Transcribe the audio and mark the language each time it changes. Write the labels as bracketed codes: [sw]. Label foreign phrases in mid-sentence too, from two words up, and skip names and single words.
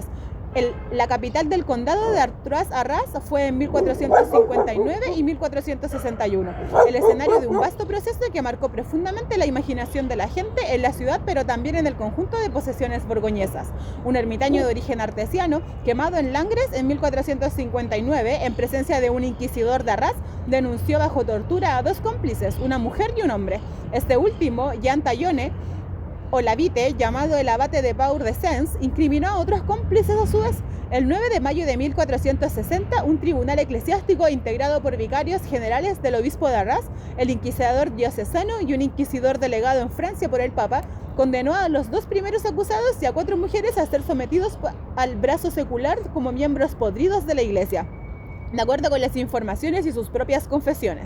[es] La capital del condado de Arras fue en 1459 y 1461, el escenario de un vasto proceso que marcó profundamente la imaginación de la gente en la ciudad, pero también en el conjunto de posesiones borgoñesas. Un ermitaño de origen artesiano, quemado en Langres en 1459, en presencia de un inquisidor de Arras, denunció bajo tortura a 2 cómplices, una mujer y un hombre. Este último, Jean Tallone, o Lavite, llamado el abate de Pau de Sens, incriminó a otros cómplices a su vez. El 9 de mayo de 1460, un tribunal eclesiástico integrado por vicarios generales del obispo de Arras, el inquisidor diocesano y un inquisidor delegado en Francia por el Papa, condenó a los 2 primeros acusados y a 4 mujeres a ser sometidos al brazo secular como miembros podridos de la Iglesia, de acuerdo con las informaciones y sus propias confesiones.